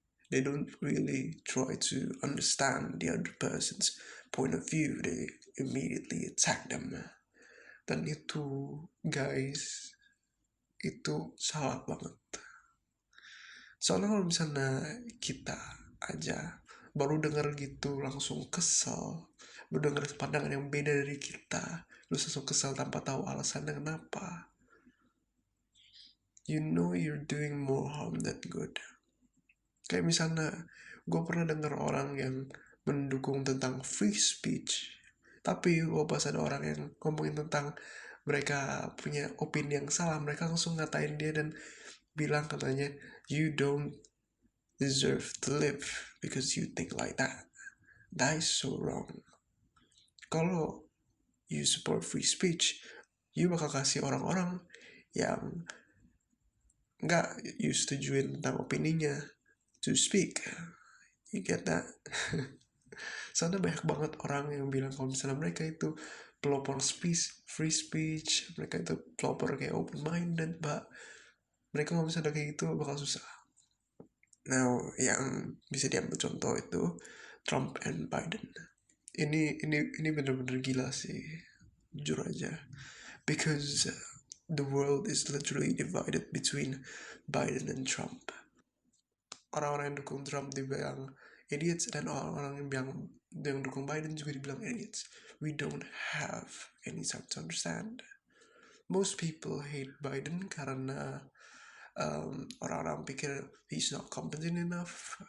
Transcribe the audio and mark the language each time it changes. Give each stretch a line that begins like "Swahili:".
English: They don't really try to understand the other person's point of view. They immediately attack them.
Indonesian: Dan itu, guys, itu salah banget. Soalnya kalau misalnya kita aja baru dengar gitu langsung kesel, baru dengar pandangan yang beda dari kita, lu langsung kesel tanpa tahu alasannya kenapa.
English: You know you're doing more harm than good.
Indonesian: Kayak misalnya, gue pernah dengar orang yang mendukung tentang free speech, tapi pas ada orang yang ngomongin tentang mereka punya opini yang salah, mereka langsung ngatain dia dan bilang katanya,
English: you don't deserve to live because you think like that. That is so wrong.
Indonesian: Kalau
English: you support free speech, you
Indonesian: bakal kasih orang-orang yang nggak
English: you
Indonesian: setujuin tentang opininya
English: to speak. You get that?
Indonesian: Soalnya banyak banget orang yang bilang kalau misalnya mereka itu pelopor free speech, mereka itu pelopor kayak open-minded, but mereka kalau misalnya kayak gitu bakal susah. Now, yang bisa diambil contoh itu Trump and Biden. Ini bener-bener gila sih, jujur aja.
English: Because the world is literally divided between Biden and Trump.
Indonesian: Orang-orang yang dukung Trump dibilang idiots, dan orang-orang yang dukung Biden juga dibilang idiots.
English: We don't have any side to understand. Most people hate Biden
Indonesian: karena orang-orang pikir
English: he's not competent enough.